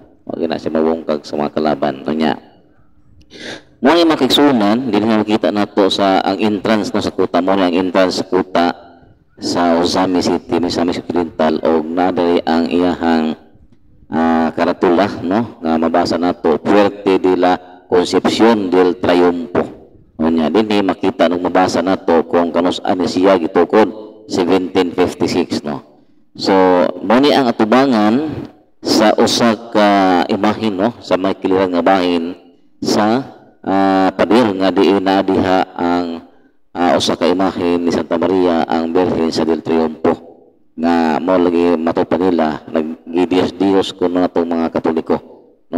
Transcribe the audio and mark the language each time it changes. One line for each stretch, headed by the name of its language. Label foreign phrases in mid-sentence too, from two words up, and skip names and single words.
Cebuano: Wa gina siya mabungkag sa mga kalaban. Unya mo ni mga kaigsuonan dinhi makita nato sa ang entrance no sa kuta mo ni ang entrance sa kuta sa Ozami City, Misamis Occidental og nadari ang iyahang karatula, no? Nga mabasa nato Puerte de la Concepción del Triunfo. Unya dinhi makita nung mabasa nato kung kanus-an siya gitukod 1756, no? So mo ni ang atubangan sa usa ka imahen, no? Sa may kiliran nga bahin sa pader nga diina diha ang usa ka imahen ni Santa Maria ang Birhen sa Del Triunfo nga mo lagi matupan nila naggidios-dios kuno natong mga Katoliko, no?